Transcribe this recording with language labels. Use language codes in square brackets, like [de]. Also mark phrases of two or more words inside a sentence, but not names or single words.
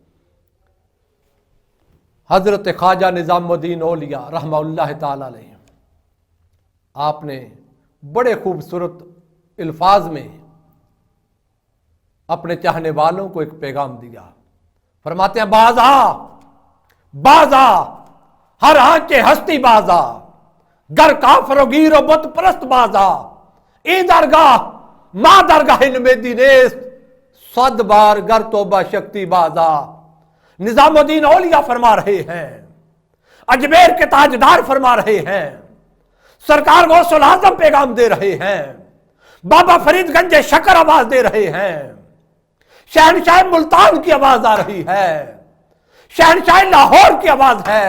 [ur] حضرت خواجہ نظام الدین اولیاء رحمۃ اللہ تعالیٰ علیہ، آپ نے بڑے خوبصورت الفاظ میں اپنے چاہنے والوں کو ایک پیغام دیا. فرماتے ہیں, [fa] باز آ باز آ هر آنچه هستی باز آ, گر کافر و گیر و بت پرست بازا ای درگاہ ما درگاہ نمیدی نیست 100 بار گر توبہ شکتی بازا. [ur] نظام الدین اولیاء فرما رہے ہیں، اجمیر کے تاجدار فرما رہے ہیں، سرکار غوث العظم پیغام دے رہے ہیں، بابا فرید گنج شکر آواز دے رہے ہیں، شہنشاہ ملتان کی آواز آ رہی ہے، شہنشاہ لاہور کی آواز ہے.